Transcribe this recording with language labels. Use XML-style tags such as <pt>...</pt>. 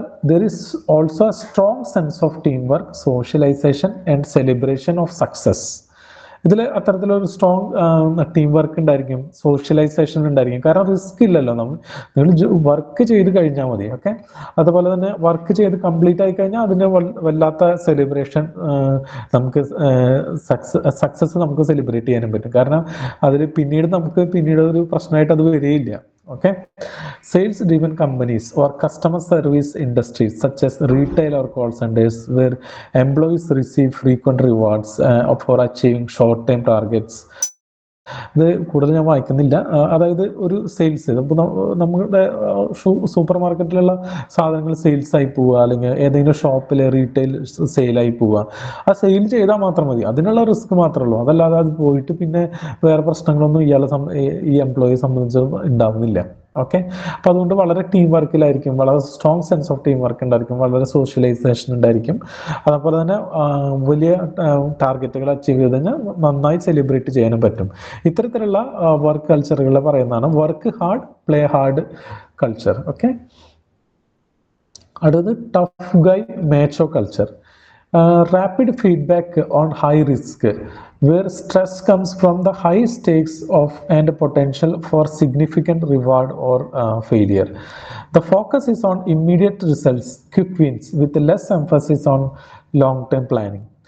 <en>There is also a strong sense of teamwork, socialization and celebration of success.</en> <ml>ഇതിൽ അത്തരത്തിലൊരു strong team work ഉണ്ടായിരിക്കും, socialisation ഉണ്ടായിരിക്കും. കാരണം risk ഇല്ലല്ലോ, നിങ്ങൾ വർക്ക് ചെയ്ത് കഴിഞ്ഞാൽ മതി. ഓക്കെ, അതുപോലെ തന്നെ വർക്ക് ചെയ്ത് കംപ്ലീറ്റ് ആയി കഴിഞ്ഞാൽ അതിന് വല്ലാത്ത സെലിബ്രേഷൻ, നമുക്ക് സക്സസ് നമുക്ക് സെലിബ്രേറ്റ് ചെയ്യാനും പറ്റും. കാരണം അതിൽ പിന്നീട് ഒരു പ്രശ്നമായിട്ട് അത് വരികയില്ല.</ml> <en>Okay, sales driven companies or customer service industries such as retail or call centers where employees receive frequent rewards for achieving short term targets.</en> <ml>ഇത് കൂടുതൽ ഞാൻ വായിക്കുന്നില്ല. അതായത് ഒരു സെയിൽസ്, നമ്മുടെ സൂപ്പർ മാർക്കറ്റിലുള്ള സാധനങ്ങൾ സെയിൽസ് ആയി പോവുക, അല്ലെങ്കിൽ ഏതെങ്കിലും ഷോപ്പിൽ റീറ്റെയിൽ സെയിലായി പോവുക, ആ സെയിൽ ചെയ്താൽ മാത്രം മതി, അതിനുള്ള റിസ്ക് മാത്രമേ ഉള്ളൂ. അതല്ലാതെ അത് പോയിട്ട് പിന്നെ വേറെ പ്രശ്നങ്ങളൊന്നും ഈ എംപ്ലോയിയെ സംബന്ധിച്ച് ഉണ്ടാവുന്നില്ല. ഓക്കെ, അപ്പോൾ അതുകൊണ്ട് വളരെ ടീം വർക്കിലായിരിക്കും, വളരെ strong sense of team work ഉണ്ടായിരിക്കും, വളരെ സോഷ്യലൈസേഷൻ ഉണ്ടായിരിക്കും. അതുപോലെ തന്നെ വലിയ ടാർഗറ്റുകൾ അച്ചീവ് ചെയ്ത് കഴിഞ്ഞാൽ നന്നായി സെലിബ്രേറ്റ് ചെയ്യാനും പറ്റും. ഇത്തരത്തിലുള്ള വർക്ക് കൾച്ചറുകൾ പറയുന്നതാണ് work hard play hard culture. Okay, അടുത്തത് tough Guy മാച്ചോ culture.</ml> <en>Rapid feedback on high risk where stress comes from the high stakes of and potential for significant reward or failure. The focus is on immediate results, quick wins with less emphasis on long-term planning.</en>